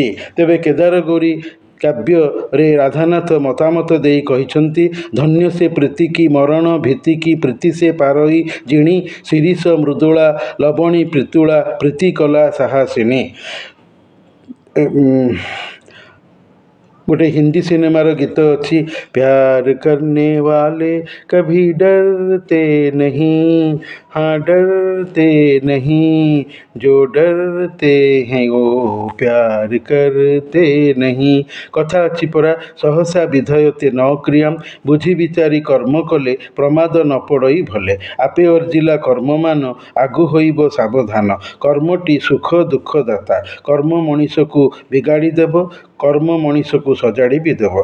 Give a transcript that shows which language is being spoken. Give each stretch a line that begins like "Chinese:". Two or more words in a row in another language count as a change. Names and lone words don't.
Odia: ତେବେ କେଦାରଗୌରୀ କାବ୍ୟରେ ରାଧାନାଥ ମତାମତ ଦେଇ କହିଛନ୍ତି, ଧନ୍ୟ ସେ ପ୍ରୀତି କି ମରଣ ଭୀତି କି ପ୍ରୀତି ସେ ପାରଇ ଜିଣି, ଶିରୀଷ ମୃଦୁଳା ଲବଣୀ ପ୍ରୀତୁଳା ପ୍ରୀତି କଲା ସାହସିନୀ। ଗୋଟେ ହିନ୍ଦୀ ସିନେମାର ଗୀତ ଅଛି,
Hindi: प्यार करने वाले कभी डरते नहीं, हाँ डरते नहीं, जो डरते हैं वो प्यार करते नहीं।
Odia: କଥା ଅଛି ପରା,
Sanskrit: ସହସା ବିଧୟତେ ନ କ୍ରିୟାମ୍,
Odia: ବୁଝି ବିଚାରି କର୍ମ କଲେ ପ୍ରମାଦ ନ ପଡ଼ଇ ଭଲେ। ଆପେ ଅର୍ଜିଲା କର୍ମମାନ ଆଗୁ ହୋଇବ ସାବଧାନ। କର୍ମଟି ସୁଖ ଦୁଃଖଦାତା। କର୍ମ ମଣିଷକୁ ବିଗାଡ଼ି ଦେବ, କର୍ମ ମଣିଷକୁ ସଜାଡ଼ି ବି ଦେବ।